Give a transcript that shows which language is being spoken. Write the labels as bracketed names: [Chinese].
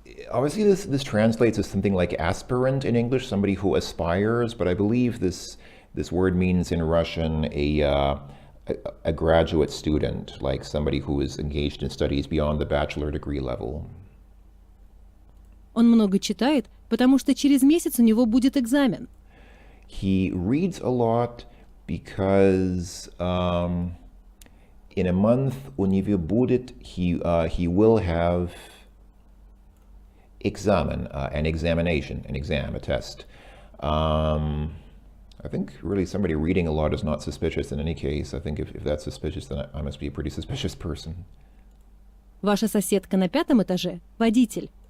[English] Obviously, this translates as something like aspirant in English, somebody who aspires, but I believe this word means in Russian a graduate student, like somebody who is engaged in studies beyond the bachelor degree level. [Russian] Он много читает, потому что через месяц у него будет экзамен. [English] He reads a lot because in a month [Russian] у него будет, [English] he will have examen, an examination, an exam, a test. I think really somebody reading a lot is not suspicious in any case. I think if that's suspicious, then I must be a pretty suspicious person. [Russian] Ваша соседка на 5-м этаже – водитель.